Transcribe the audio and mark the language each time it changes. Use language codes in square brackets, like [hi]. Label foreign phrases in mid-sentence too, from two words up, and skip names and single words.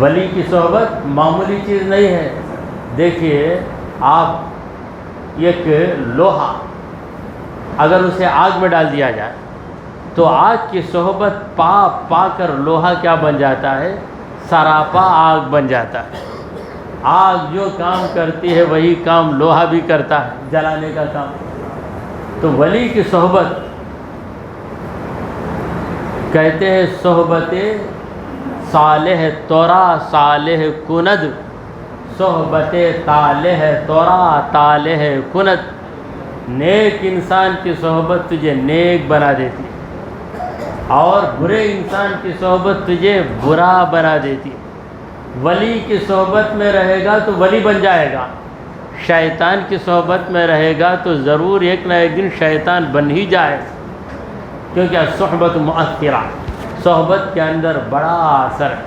[ur] ولی کی صحبت معمولی چیز نہیں ہے۔ دیکھیے آپ ایک لوہا اگر اسے آگ میں ڈال دیا جائے تو آگ کی صحبت پا کر لوہا کیا بن جاتا ہے؟ سراپا آگ بن جاتا ہے۔ آگ جو کام کرتی ہے وہی کام لوہا بھی کرتا ہے، جلانے کا کام۔ تو ولی کی صحبت کہتے ہیں [fa] صحبت صالح تورا صالح کند، صحبت طالح تورا طالح کند۔ [ur] نیک انسان کی صحبت تجھے نیک بنا دیتی ہے، اور برے انسان کی صحبت تجھے برا بنا دیتی ہے۔ ولی کی صحبت میں رہے گا تو ولی بن جائے گا، شیطان کی صحبت میں رہے گا تو ضرور ایک نہ ایک دن شیطان بن ہی جائے، کیونکہ صحبت مؤثرہ، صحبت کے اندر بڑا اثر ہے۔